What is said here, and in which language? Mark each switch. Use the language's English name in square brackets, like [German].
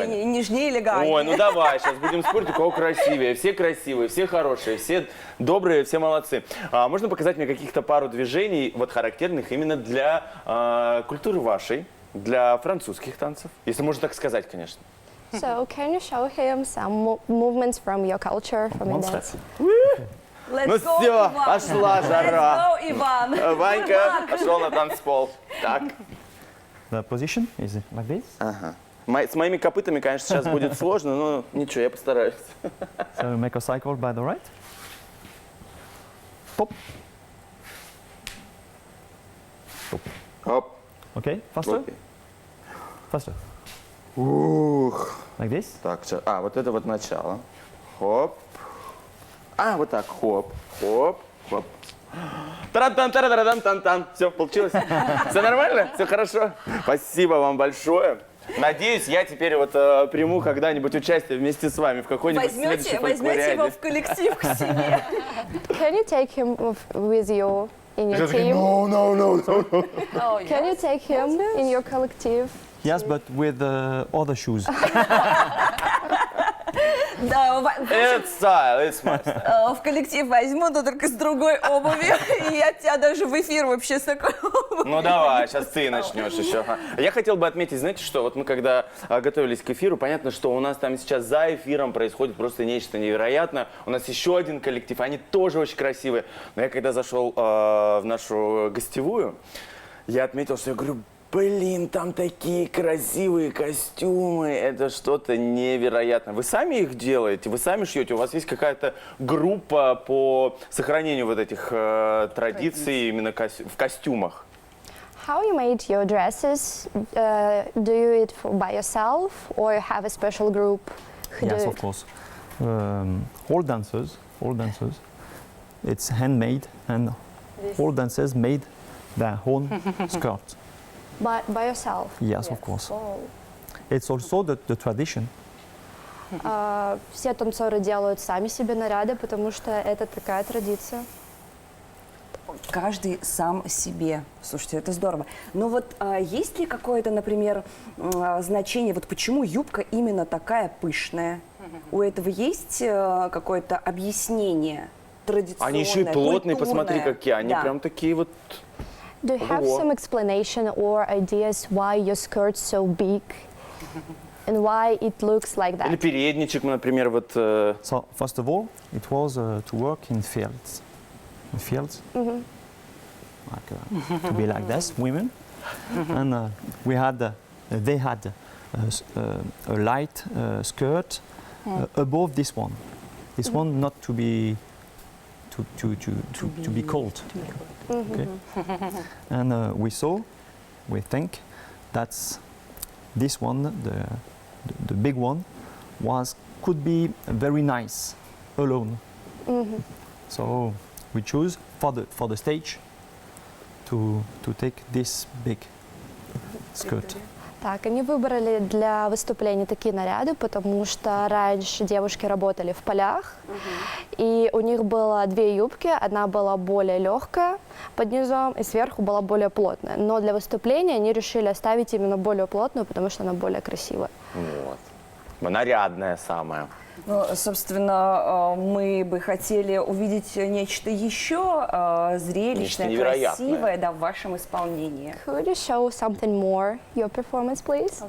[Russian] понятно. нежнее, элегантнее. Ой, ну давай, сейчас будем спорить, у кого красивее. Все красивые, все хорошие, все добрые, все молодцы. Можно показать мне каких-то пару движений, вот характерных именно для культуры вашей, для французских танцев? Если можно так сказать, конечно. [English] So, can you show him some movements from your culture, from your One dance? step. Let's [Russian] Ну [English] go, [Russian] все, Иван. пошла жара. [English] Let's go, Иван. [Russian] Ванька пошел на танцпол. Так. [English] The position is like this. [Russian] Ага. С моими копытами, конечно, сейчас будет сложно, но ничего, я постараюсь. [English] So make a cycle by the right. Pop. Оп. Okay, faster, [Russian] Окей. [English] faster. Ух. Like this. [Russian] Так, сейчас. А, вот это вот начало. Хоп. А, вот так. Хоп. Хоп. Хоп. Таран-тан-таран-таран-тан-тан. Все, получилось? Все нормально? Все хорошо? Спасибо вам большое. Надеюсь, я теперь вот приму когда-нибудь участие вместе с вами в какой-нибудь следующей Возьмете его в коллектив к себе. [English] Can you take him with you in your team? Oh, Can you take him in your collective? Yes, but with other shoes. [Russian] Да, [English] It's style, it's my style. [Russian] в коллектив возьму, но только с другой обувью. И я тебя даже в эфир вообще с такой обувью. Ну давай, сейчас ты начнешь еще. Я хотел бы отметить, знаете что, вот мы когда готовились к эфиру, понятно, что у нас там сейчас за эфиром происходит просто нечто невероятное. У нас еще один коллектив, они тоже очень красивые. Но я когда зашел в нашу гостевую, я отметил, что я говорю, блин, там такие красивые костюмы, это что-то невероятное. Вы сами их делаете, вы сами шьете, у вас есть какая-то группа по сохранению вот этих традиций именно в костюмах? [English] How you made your dresses? Do you it by yourself or you have a special group who Yes, do of it? course. All dancers, it's handmade, and all dancers made their own skirt. By yourself? Yes, of course. Oh. It's also the tradition. [Russian] Все танцоры делают сами себе наряды, потому что это такая традиция. Каждый сам себе. Слушайте, это здорово. Но вот есть ли какое-то, например, значение, вот почему юбка именно такая пышная? У этого есть какое-то объяснение традиционное, Они еще и плотные, культурное? посмотри, какие. Они Да. прям такие вот. [English] Do you have [Russian] Ого. [English] some explanation or ideas why your skirt's so big and why it looks like [Russian] Или [English] that? [Russian] передничек, например, вот. [English] So first of all, it was to work in fields. In fields, like, to be like this, women. And we had, they had a light skirt above this one. This one not to be to be cold. Okay. And we think that's this one, the big one, could be very nice alone. So we choose for the stage to take this big skirt. [Russian] Так, они выбрали для выступлений такие наряды, потому что раньше девушки работали в полях, и у них было две юбки, одна была более легкая под низом, и сверху была более плотная. Но для выступления они решили оставить именно более плотную, потому что она более красивая. Вот. Нарядная самая. Ну, собственно, мы бы хотели увидеть нечто еще зрелищное, Нечто невероятное. красивое, да, в вашем исполнении. [English] Could you show something more, your performance, please?